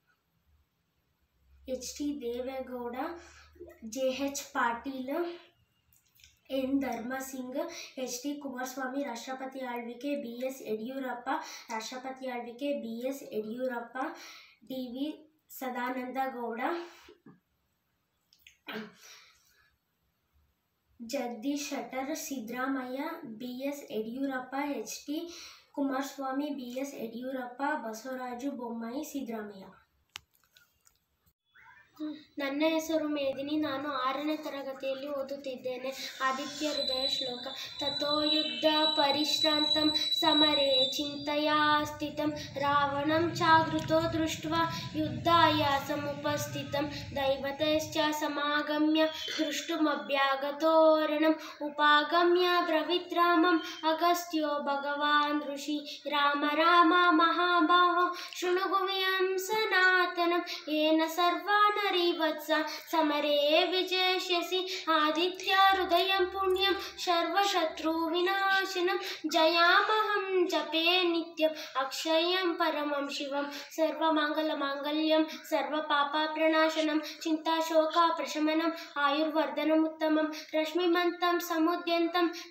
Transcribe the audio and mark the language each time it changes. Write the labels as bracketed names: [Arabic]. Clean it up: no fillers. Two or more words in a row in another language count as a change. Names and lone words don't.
[Kannada] HT ದೇವೇಗೌಡ JH ಪಾಟೀಲ್ ಎನ್ ಧರ್ಮಸಿಂಗ್, ಎಚ್ ಡಿ ಕುಮಾರಸ್ವಾಮಿ ರಾಷ್ಟ್ರಪತಿ ಆಳ್ವಿಕೆ, ಬಿ ಎಸ್ ಯಡಿಯೂರಪ್ಪ ರಾಷ್ಟ್ರಪತಿ ಆಳ್ವಿಕೆ, ಬಿ ಎಸ್ ಯಡಿಯೂರಪ್ಪ, ಡಿ ವಿ ಸದಾನಂದ ಗೌಡ, ಜಗದೀಶ್ ಶೆಟ್ಟರ್, ಸಿದ್ದರಾಮಯ್ಯ, ಬಿ ಎಸ್ ಯಡಿಯೂರಪ್ಪ, ಎಚ್ ಡಿ ಕುಮಾರಸ್ವಾಮಿ, ಬಿ ಎಸ್ ಯಡಿಯೂರಪ್ಪ, ಬಸವರಾಜು ಬೊಮ್ಮಾಯಿ, ಸಿದ್ದರಾಮಯ್ಯ. ನನ್ನ ಹೆಸರು ಮೇದಿನಿ. ನಾನು 6ನೇ ತರಗತಿಯಲ್ಲಿ ಓದುತ್ತಿದ್ದೇನೆ. ಆದಿತ್ಯ ಹೃದಯ ಶ್ಲೋಕ. [Sanskrit] ತಥೋ ಯುದ್ಧ ಪರಿಶ್ರಾಂತಂ ಸಮರೇ ಚಿಂತಯಾ ಸ್ಥಿತಂ ರಾವಣಂ ಚಾಗೃತೋ ದೃಷ್ಟ್ವಾ ಯುದ್ಧಾಯ ಸಮುಪಸ್ಥಿತಂ ದೈವತೈಶ್ಚ ಸಮಾಗಮ್ಯ ದೃಷ್ಟುಮಭ್ಯಾಗತೋರಣಂ ಉಪಾಗಮ್ಯ ಬ್ರವೀತ್ ರಾಮಂ ಅಗಸ್ತ್ಯೋ ಭಗವಾನ್ ಋಷಿ ರಾಮ ರಾಮ ಮಹಾಬಾಹೋ ಶೃಣು ಗುಹ್ಯಂ ಸನಾತನಂ येन सर्वानरिवत्स समरे विजयिष्यसि आदित्य हृदयं पुण्यं सर्वशत्रुविनाशनं जयामहं जपे नित्यम् अक्षयं परमं शिवं सर्वमङ्गलमाङ्गल्यं सर्वपापप्रणाशनं चिन्ताशोकप्रशमनम् आयुर्वर्धनमुत्तमं रश्मिमन्तं समुद्यन्तं